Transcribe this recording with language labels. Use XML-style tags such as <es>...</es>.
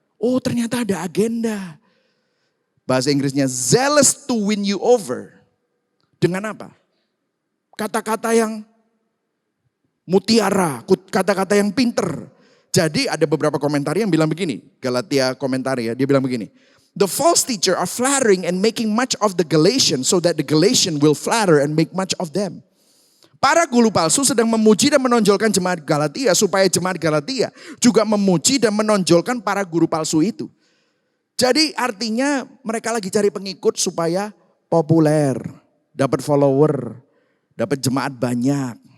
<id>Oh ternyata ada agenda. Bahasa Inggrisnya</id> <en>zealous to win you over.</en> <id>Dengan apa? Kata-kata yang mutiara, kata-kata yang pinter. Jadi ada beberapa komentar yang bilang begini. Galatia komentar ya, dia bilang begini.</id> <en>The false teacher are flattering and making much of the Galatians so that the Galatians will flatter and make much of them.</en> <id>Para guru palsu sedang memuji dan menonjolkan jemaat Galatia supaya jemaat Galatia juga memuji dan menonjolkan para guru palsu itu. Jadi artinya mereka lagi cari pengikut supaya populer, dapat follower, dapat jemaat banyak.</id>